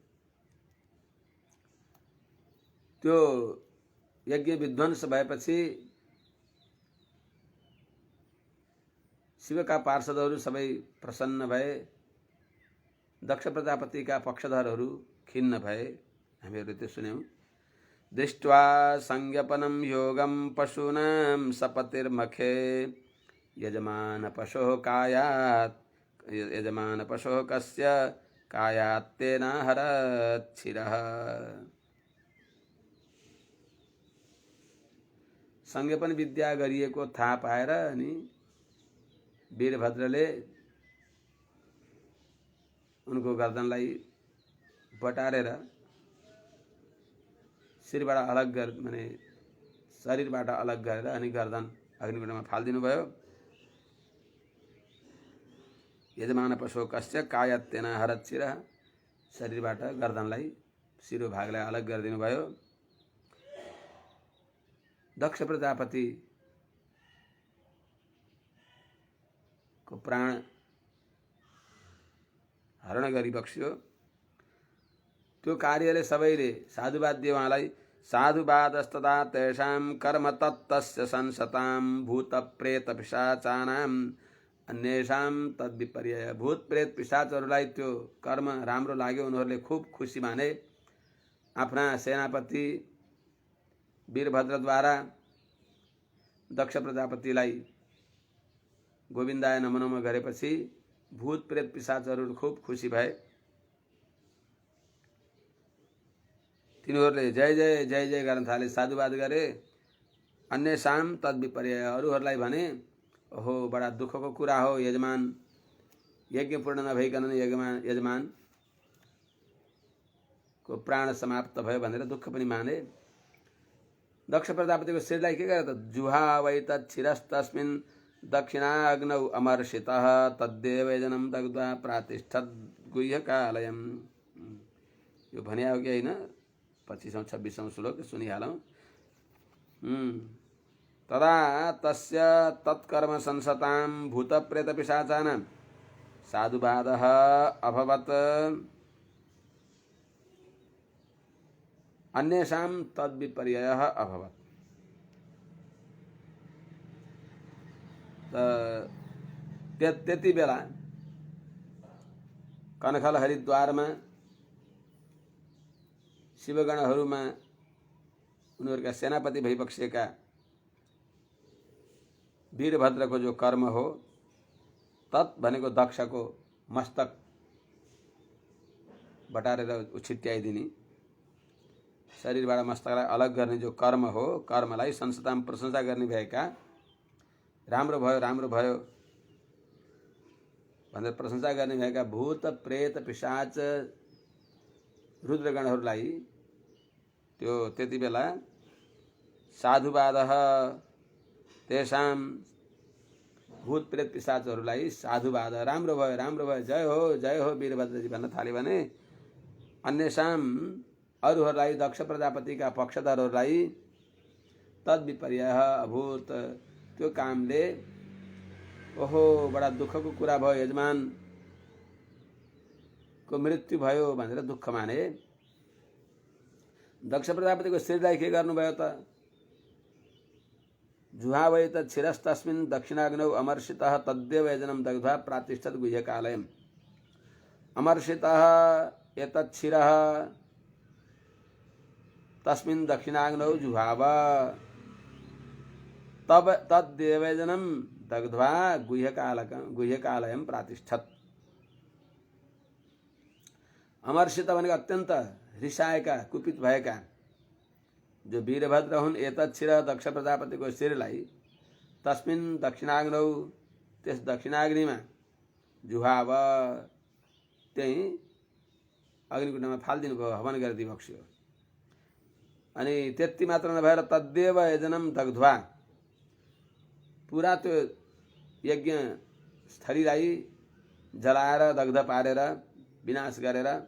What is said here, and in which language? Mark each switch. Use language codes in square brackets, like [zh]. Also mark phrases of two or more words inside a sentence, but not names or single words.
[ne] त्यो यज्ञ विध्वंस भएपछि शिवका पार्षदहरू सबै प्रसन्न भए। दक्ष प्रजापतिका पक्षधरहरू खिन्न भए। हामीहरूले त्यो सुन्यौं। [sa] दृष्ट्वा संज्ञपनं योगं पशूनां सपतिर्मखे, यजमान पशोः कायात् यजमान पशोः कस्य कायात्तेनाहरच्छिरः। [ne] संज्ञपन विद्या गरिएको थाहा पाएर अनि वीरभद्रले उनको गर्दनलाई बटारेर शिरबाट अलग माने शरीरबाट अलग गरेर अनि गर्दन अग्निकुण्डमा फालिदिनु भयो। [sa] यजमान पशु कस्य कायत्तेन हरच्छिरः। [ne] शरीरबाट गर्दनलाई, शिरो भागलाई अलग गरिदिनु भयो। दक्ष प्रजापति को प्राण हरण गरी बक्स्यो। त्यो कार्यले सबैले साधुवाद दिए उहाँलाई। [sa] साधुवादस्तदा तेषां कर्म तत्तस्य संसतां, भूत प्रेत पिशाचानां अन्येषां तद्विपर्यय। [ne] भूत प्रेत पिशाचहरूलाई त्यो कर्म राम्रो लाग्यो। उनीहरूले खूब खुसी माने। आफ्ना सेनापति वीरभद्रद्वारा दक्ष प्रजापतिलाई [sa] गोविन्दाय नमो नमः [ne] गरेपछि भूत प्रेत पिशाचहरू खूब खुसी भए। तिनीहरूले जय जय जय जय गर्न थाले, साधुवाद गरे। [sa] अन्येषां तद्विपर्यय। [ne] अरूहरूलाई भने ओहो बडा दुःखको कुरा हो, यजमान यज्ञ पूर्ण नभइकन यजमान को प्राण समाप्त भयो भनेर दुःख पनि माने। दक्ष प्रजापतिको शिरलाई के गरे त? [sa] जुहावै तच्छिरस्तस्मिन् दक्षिणाग्नौ अमर्षितः, तद्देव यजनं दग्ध्वा प्रातिष्ठत् गुह्यकालयम्। [ne] यो भने हो कि होइन? 25-26 श्लोक सुनिहालौं। [sa] तदा तस्य तत्कर्म संसतां भूतप्रेत पिशाचानां साधुवादः अभवत्, अन्येषां तद्विपर्ययः अभवत्। [ne] त्यति बेला कनखल हरिद्वारमा शिवगणहरूमा उनीहरूका सेनापति भइबक्सेका वीरभद्रको जो कर्म हो, तत् भनेको दक्षको मस्तक बटारेर उछिट्याइदिने, शरीरबाट मस्तकलाई अलग गर्ने जो कर्म हो, कर्मलाई संसताम प्रशंसा गर्ने भएका, राम्रो भयो भनेर प्रशंसा गर्ने भएका भूत प्रेत पिशाच रुद्रगणहरूलाई त्यो त्यति बेला [sa] साधुवादः तेषां [ne] भूत प्रेत पिशाचहरूलाई साधुवाद राम्रो भयो जय हो वीरभद्रजी भन्न थाल्यो भने अन्यसां अरूहरूलाई दक्ष प्रजापतिका पक्षधरहरूलाई [sa] तद्विपर्य अभूत। [ne] त्यो कामले ओहो बडा दुःखको कुरा भयो, यजमानको मृत्यु भयो भनेर दुःख माने। दक्ष प्रजापतिको श्रीलाई के गर्नुभयो त? [sa] जुहावै त क्षिरस्तस्मिन् दक्षिणाग्नौ अमर्षितः तद्देव यजनं दग्ध्वा प्रातिष्ठत् गुह्यकालयम्। अमर्षितः एतत् क्षिरः तस्मिन् दक्षिणाग्नौ जुहाव तब तद्देव यजनं दग्ध्वा गुह्यकालयम् प्रातिष्ठत्। [ne] अमर्षित भनेको अत्यन्त रिसाएका कुपित भएका जो वीरभद्र हुन्, [sa] एतत् क्षीर [ne] दक्ष प्रजापतिको शिरलाई [sa] तस्मिन् दक्षिणाग्नौ [ne] त्यस दक्षिणाग्निमा जुहाव त्यही अग्निकुण्डमा फालिदिनु भयो, हवन गरिदिनु बक्स्यो। अनि त्यति मात्र नभएर [sa] तद्देव यजनं दग्ध्वा [ne] पुरा त्यो यज्ञ स्थलीलाई जलाएर दग्ध पारेर विनाश गरेर